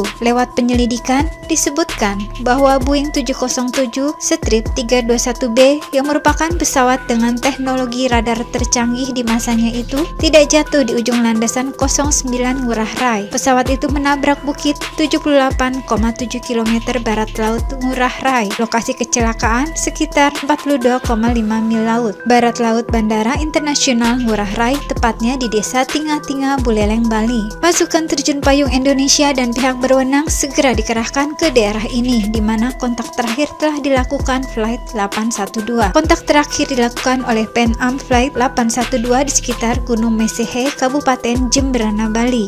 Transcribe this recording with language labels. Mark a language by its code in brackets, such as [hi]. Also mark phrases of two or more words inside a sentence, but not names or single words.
[id] Lewat penyelidikan, disebutkan bahwa Boeing 707 Strip 321B yang merupakan pesawat dengan teknologi radar tercanggih di masanya itu tidak jatuh di ujung landasan 09 Ngurah Rai. Pesawat itu menabrak bukit 78,7 km barat laut Ngurah Rai. Lokasi kecelakaan sekitar 42,5 mil laut, barat laut Bandara Internasional Ngurah Rai, tepatnya di Desa Tinga-Tinga, Buleleng, Bali. Pasukan terjun payung Indonesia dan pihak berwenang segera dikerahkan ke daerah ini, di mana kontak terakhir telah dilakukan Flight 812. Kontak terakhir dilakukan oleh Pan Am Flight 812 di sekitar Gunung Mesehe, Kabupaten Jemberana, Bali.